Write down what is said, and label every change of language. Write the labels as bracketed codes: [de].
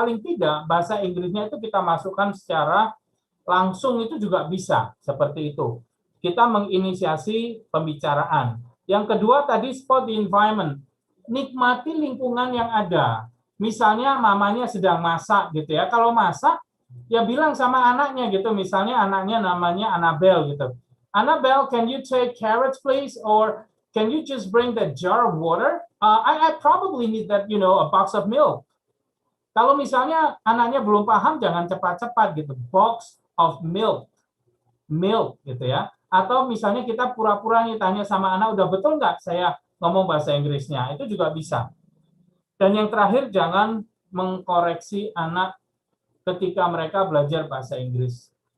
[id] Paling tidak bahasa Inggrisnya itu kita masukkan secara langsung itu juga bisa, seperti itu. Kita menginisiasi pembicaraan. Yang kedua tadi [en] spot the environment. [id] Nikmati lingkungan yang ada. Misalnya mamanya sedang masak gitu ya. Kalau masak, ya bilang sama anaknya gitu. Misalnya anaknya namanya Annabelle gitu. [en] Annabelle, can you take carrots please? Or can you just bring that jar of water? I probably need that, you know, a box of milk. [id] Kalau misalnya anaknya belum paham, jangan cepat-cepat gitu. [en] Box of milk. Milk [id] gitu ya. Atau misalnya kita pura-pura tanya sama anak, udah betul nggak saya ngomong bahasa Inggrisnya? Itu juga bisa. Dan yang terakhir, jangan mengkoreksi anak ketika mereka belajar bahasa Inggris.